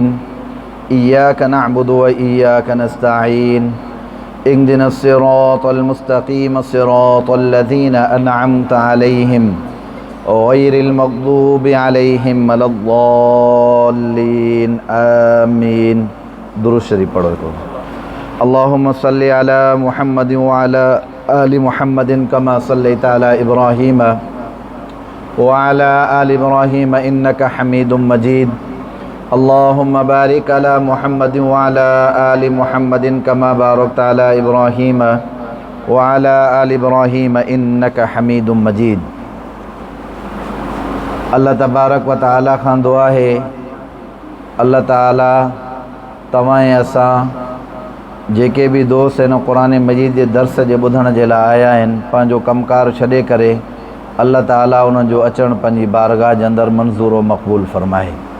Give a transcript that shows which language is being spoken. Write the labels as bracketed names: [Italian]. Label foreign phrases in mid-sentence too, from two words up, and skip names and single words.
[Arabic] إياك نعبد وإياك نستعين. اهدنا الصراط المستقيم صراط الذين أنعمت عليهم غير المغضوب عليهم ولا الضالين. [Sindhi] आमीन। दुरूद शरीफ पढ़ो। [Arabic] اللهم صل على محمد وعلى آل محمد كما صليت على إبراهيم وعلى آل إبراهيم إنك حميد مجيد. اللهم بارك على محمد وعلى آل محمد كما باركت على إبراهيم وعلى آل إبراهيم إنك حميد مجيد. الله تبارك وتعالى [Sindhi] खां दुआ है, अल्लाह ताला तव्हां ऐं असां जेके भी दोस्त इन क़ुरान मजीद जे दर्स जे ॿुधण जे लाइ आया आहिनि, पंहिंजो कमकार छॾे करे अल्लाह ताला उन्हनि जो अचणु पंहिंजी बारगाह जे अंदरि मंज़ूर व मक़बूल फ़रमाए।